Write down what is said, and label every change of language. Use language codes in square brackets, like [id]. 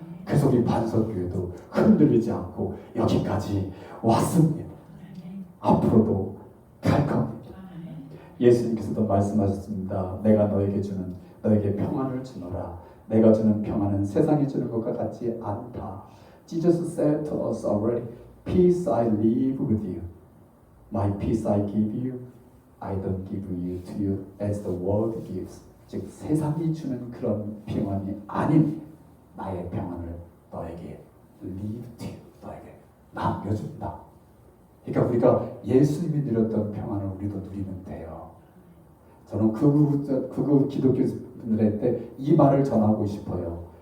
[ko] 그래서 우리 반석교회도 흔들리지 않고 여기까지 왔습니다. 앞으로도 갈 겁니다. 예수님께서도 말씀하셨습니다. 내가 너에게 평안을 주노라. 내가 주는 평안은 세상이 주는 것과 같지 않다. [en] Jesus said to us already, peace I leave with you. My peace I give you. I don't give you to you as the world gives. [ko] 즉 세상이 주는 그런 평안이 아닌 나의 평안을 너에게 [en] leave to you. [ko] 너에게 남겨준다. 그러니까 우리가 예수님이 누렸던 평안을 우리도 누리면 돼요. 저는 극우 기독교 분들한테 이 말을 전하고 싶어요.